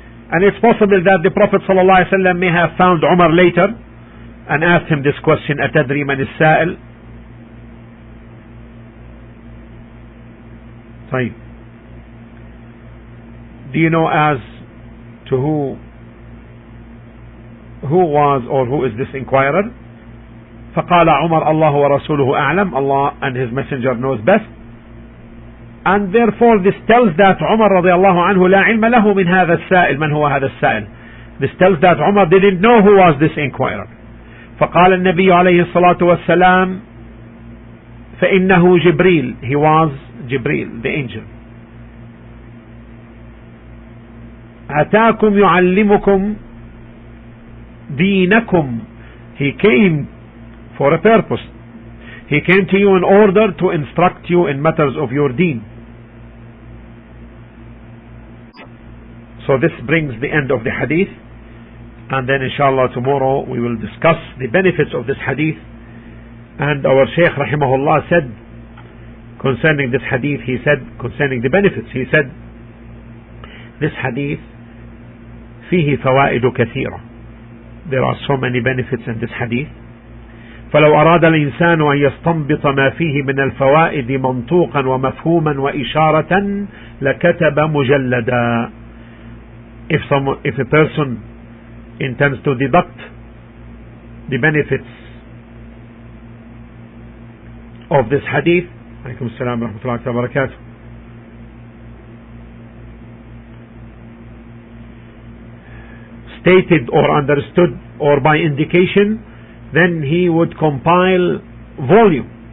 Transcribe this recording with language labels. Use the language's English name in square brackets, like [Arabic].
[English] And it's possible that the Prophet ﷺ may have found Umar later and asked him this question, [Arabic] أتدري من السائل? طيب. [English] Do you know as to who was or who is this inquirer? [Arabic] فقال عمر الله ورسوله أعلم. [English] Allah and His Messenger knows best. And therefore this tells that [Arabic] Umar رضي الله عنه لا علم له من هذا السائل. من هو هذا السائل? [English] This tells that Umar didn't know who was this inquirer. [Arabic] فقال النبي عليه الصلاة والسلام فإنه جبريل. [English] He was Jibreel, the angel. [Arabic] أتاكم يعلمكم دينكم. [English] He came for a purpose. He came to you in order to instruct you in matters of your deen. So this brings the end of the hadith, and then inshallah tomorrow we will discuss the benefits of this hadith. And our Shaykh rahimahullah said concerning this hadith, he said, concerning the benefits, he said, this hadith [Arabic] فيه فوائد كثيرة. [English] There are so many benefits in this hadith. [Arabic] فلو أراد الإنسان أن يستنبط ما فيه من الفوائد منطوقا ومفهوما وإشارة لكتب مجلدا. [English] If a person intends to deduct the benefits of this hadith, [Arabic] عليكم السلام ورحمة الله وبركاته, [English] stated or understood or by indication, then he would compile volume.